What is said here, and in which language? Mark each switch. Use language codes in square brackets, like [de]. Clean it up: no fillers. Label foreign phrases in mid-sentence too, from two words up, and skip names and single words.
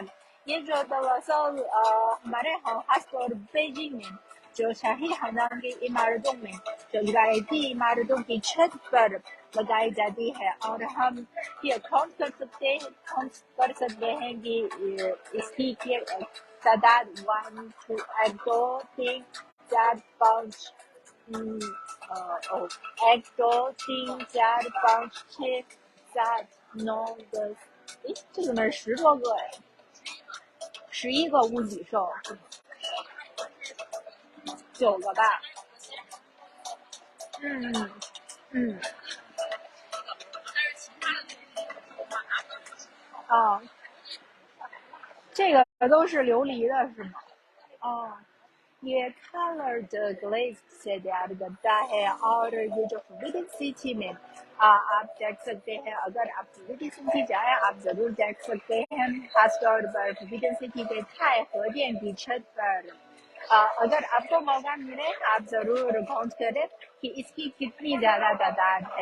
[ur] یہ جو دراصل ہمارے خاص طور بیجنگ میں جو شاہی خاندان کی عمارتوں میں جو روایتی عمارتوں کی چھت پر لگائی جاتی ہے اور ہم یہ کر سکتے ہیں کہ اس کی تعداد 1 2 3 4 5 ایک دو تین چار پانچ چھ سات نو دس， [zh] 这怎么10多个哎？11个无脊兽，9个吧。嗯嗯啊，这个都是琉璃的是吗？ [ur] 哦。یہ [en] colored glaze [ur] سے تیار کرتا ہے اور یہ جو فوبیڈن سٹی میں آپ دیکھ سکتے ہیں. اگر آپ فوبیڈن سٹی جائیں آپ ضرور دیکھ سکتے ہیں خاص طور پر فوبیڈن سٹی کے تھائے خدین کی چھت پر. اگر آپ کو موقع ملے آپ ضرور پہنچ کریں کہ اس کی کتنی زیادہ تعداد ہے.